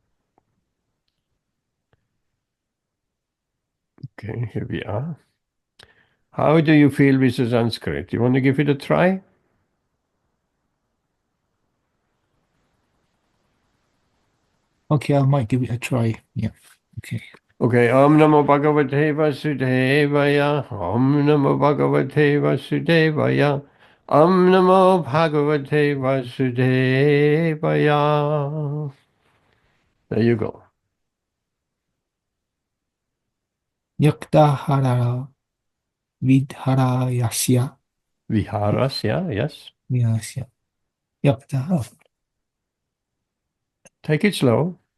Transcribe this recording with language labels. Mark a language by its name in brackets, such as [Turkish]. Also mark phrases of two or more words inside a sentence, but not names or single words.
[English] Okay, here we are. How do you feel with the Sanskrit? You want to give it a try? Okay, I might give it a try. Yeah. Okay. [Sanskrit] Okay, ॐ नमो भगवते वासुदेवाय, ॐ नमो भगवते वासुदेवाय, ॐ नमो भगवते वासुदेवाय. [English] There you go. Yaktahara vidharayasya. Viharasya, yes. Vyasya. Yaktahara. Take it slow.